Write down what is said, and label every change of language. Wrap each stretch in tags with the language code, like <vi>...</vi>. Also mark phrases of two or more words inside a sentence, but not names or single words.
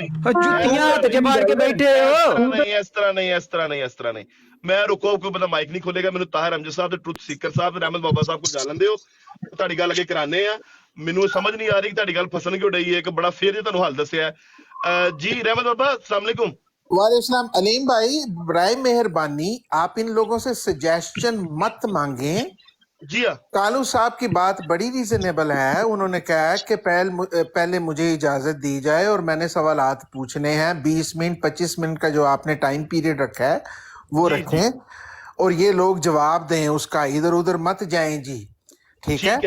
<pa>ਜੁੱਤੀਆਂ ਹੱਥ 'ਚ ਮਾਰ ਕੇ ਬੈਠੇ ਹੋ। ਨਹੀਂ ਇਸ ਤਰ੍ਹਾਂ ਨਹੀਂ, ਇਸ ਤਰ੍ਹਾਂ ਨਹੀਂ, ਇਸ ਤਰ੍ਹਾਂ ਨਹੀਂ। ਮੈਂ ਰੁਕੋ, ਕੋਈ ਬੰਦਾ ਮਾਈਕ ਨਹੀਂ ਖੋਲੇਗਾ। ਮੈਨੂੰ ਤਾਹਿਰ ਅਮਜਦ ਸਾਹਿਬ ਤੇ ਟਰੁੱਥ ਸੀਕਰ ਸਾਹਿਬ ਤੇ ਰਹਿਮਤ ਬਾਬਾ ਸਾਹਿਬ ਕੋਲ ਜਾਣ ਦਿਓ, ਤੁਹਾਡੀ ਗੱਲ ਅੱਗੇ ਕਰਾਣੇ ਆ। ਮੈਨੂੰ ਸਮਝ ਨਹੀਂ ਆ ਰਹੀ ਕਿ ਤੁਹਾਡੀ ਗੱਲ ਫਸਣ ਕਿਉਂ ਡਈ ਹੈ। ਇੱਕ ਬੜਾ ਫੇਰ ਜੇ ਤੁਹਾਨੂੰ ਹੱਲ ਦੱਸਿਆ ਜੀ। ਰਹਿਮਤ ਬਾਬਾ</pa> <ar>السلام عليكم. وعليكم عليم</ar> <ur>بھائی، برائے مہربانی آپ ان لوگوں سے سجیشن مت مانگے. جی ہاں, کالو صاحب کی بات بڑی ریزنیبل ہے۔ انہوں نے کہا کہ پہلے مجھے اجازت دی جائے اور میں نے سوالات پوچھنے ہیں. 20 منٹ 25 منٹ کا جو آپ نے</ur> <en>time period</en> <ur>رکھا ہے وہ رکھیں اور یہ لوگ جواب دیں اس کا، ادھر ادھر مت جائیں جی، ٹھیک ہے?</ur>